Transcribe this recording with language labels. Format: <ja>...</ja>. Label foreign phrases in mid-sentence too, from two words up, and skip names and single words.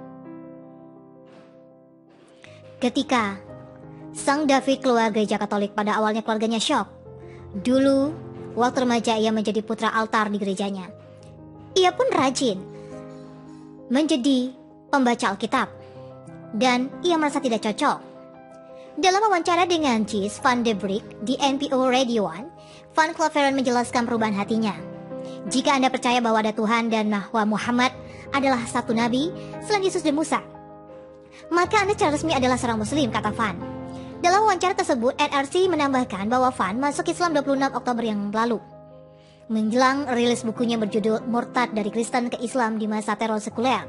<id>Ketika Sang David keluar gereja Katolik, pada awalnya keluarganya syok. Dulu, waktu remaja ia menjadi putra altar di gerejanya. Ia pun rajin menjadi pembaca Alkitab, dan ia merasa tidak cocok. Dalam wawancara dengan Gijs van de Brik di NPO Radio 1, Van Claveren menjelaskan perubahan hatinya. Jika Anda percaya bahwa ada Tuhan dan bahwa Muhammad adalah satu nabi selain Yesus dan Musa, maka Anda secara resmi adalah seorang Muslim, kata Van. Dalam wawancara tersebut, NRC menambahkan bahwa Van masuk Islam 26 Oktober yang lalu, menjelang rilis bukunya berjudul Murtad dari Kristen ke Islam di Masa Teror Sekuler.</id>